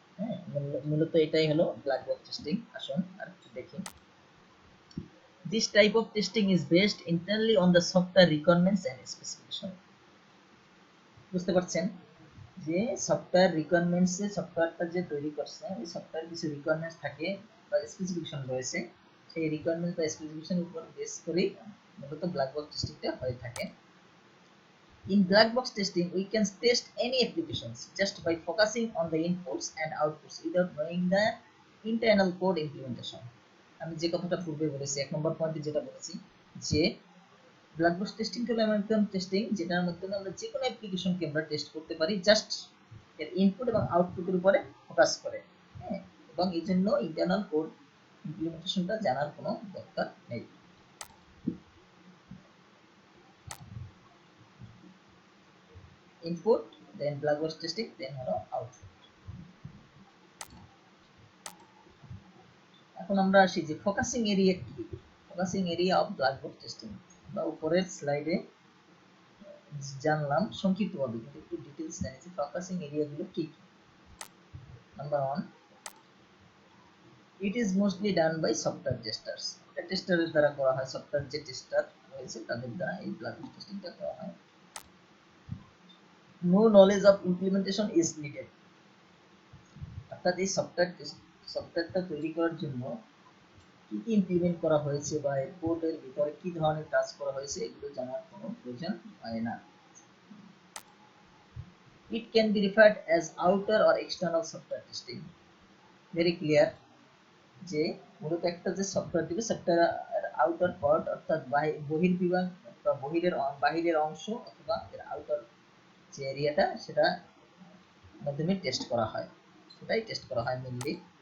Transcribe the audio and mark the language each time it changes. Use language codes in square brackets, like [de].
[bn] হ্যাঁ, মূলত এটাই হলো ব্ল্যাক বক্স টেস্টিং। আসুন আর একটু দেখি। [en] This type of testing is based entirely on the software requirements and specification. [bn] বুঝতে পারছেন যে সফটওয়্যার রিকোয়ারমেন্টসে সফটওয়্যারটা যে তৈরি করছে ওই সফটওয়্যার কিছু রিকোয়ারমেন্টস থাকে বা স্পেসিফিকেশন রয়েছে, সেই রিকোয়ারমেন্টস বা স্পেসিফিকেশনের উপর বেস করেই মূলত ব্ল্যাক বক্স টেস্টিংটা হয়ে থাকে। [en] In black box testing, we can test any applications just by focusing on the inputs and outputs without knowing the internal code implementation. [bn] আমি যে কথাটা পূর্বে বলেছি, এক নম্বর পয়েন্টে যেটা বলেছি যে ব্ল্যাক বক্স টেস্টিং হলো এমন একটা টেস্টিং যেটার মাধ্যমে আমরা যে কোনো অ্যাপ্লিকেশনকে আমরা টেস্ট করতে পারি জাস্ট এর ইনপুট এবং আউটপুটের উপরে ফোকাস করে। হ্যাঁ, এবং এই জন্য ইন্টারনাল কোড ইমপ্লিমেন্টেশনটা জানার কোনো দরকার নেই। ইনপুট দেন ব্ল্যাক বক্স টেস্টিং দেন হলো আউটপুট। এখন আমরা আসি যে ফোকাসিং এরিয়া কি। Focusing area of black box testing আমরা উপরের স্লাইডে জানলাম সংক্ষিপ্তভাবে, কিন্তু একটু ডিটেইলস জানি যে ফোকাসিং এরিয়াগুলো কি কি। [en] Number 1, it is mostly done by software testers. [bn] এটা টেস্টারের দ্বারা করা হয়, সফটওয়্যার যে টেস্টার রয়েছে তাদের দ্বারা এই ব্ল্যাক বক্স টেস্টিংটা করা হয়। [en] No knowledge of implementation is needed. [bn] অর্থাৎ এই সফটওয়্যারটা তৈরি করার জন্য কি কি ইমপ্লিমেন্ট করা হয়েছে বা এর কোডের ভিতরে কি ধরনের কাজ করা হয়েছে এগুলো জানার কোনো প্রয়োজন হয় না। [en] It can be referred as outer or external software testing. Very clear [bn] যে মূলত একটা যে সফটওয়্যার দিবে সফটওয়্যার আউটার পার্ট অর্থাৎ বহির্বিভাগ বা বাহিরের অংশ অথবা এর আউটার যে এরিয়াটা সেটা মাধ্যমে টেস্ট করা হয়, সেটাই টেস্ট করা হয় মেইনলি।